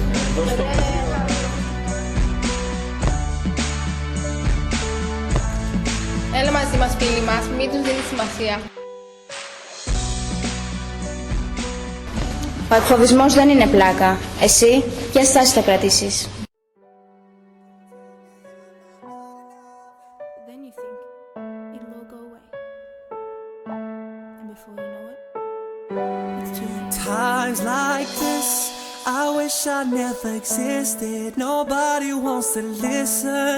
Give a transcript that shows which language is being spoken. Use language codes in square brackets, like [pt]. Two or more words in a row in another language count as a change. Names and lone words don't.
[el] Έλα μαζί μας, φίλοι μας, μην τους δίνεις σημασία. Ο εκφοβισμός δεν είναι πλάκα. Εσύ, ποια στάση θα κρατήσεις? [en] Then you think it'll all go away. And before you know it, it's too late. Times like this, I wish I never existed. Nobody wants to listen.